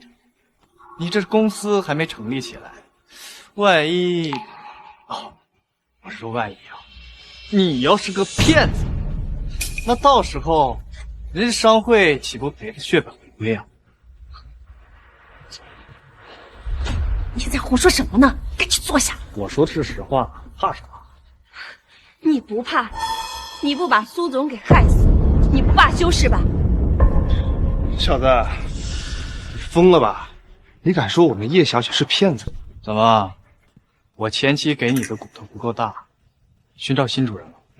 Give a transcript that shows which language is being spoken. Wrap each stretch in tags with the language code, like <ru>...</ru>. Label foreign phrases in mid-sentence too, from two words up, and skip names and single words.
<zh>你這公司還沒成立起來，萬一……我說萬一啊，你要是個騙子，那到時候人家商會豈不賠得血本回歸啊？你在胡說什麼呢？趕緊坐下。我說的是實話，怕啥？你不怕？你不把蘇總給害死，你不罷休是吧？小子，你瘋了吧？你敢說我们葉小姐是騙子？怎麼？我前期給你的骨頭不夠大，尋找新主人了？</zh>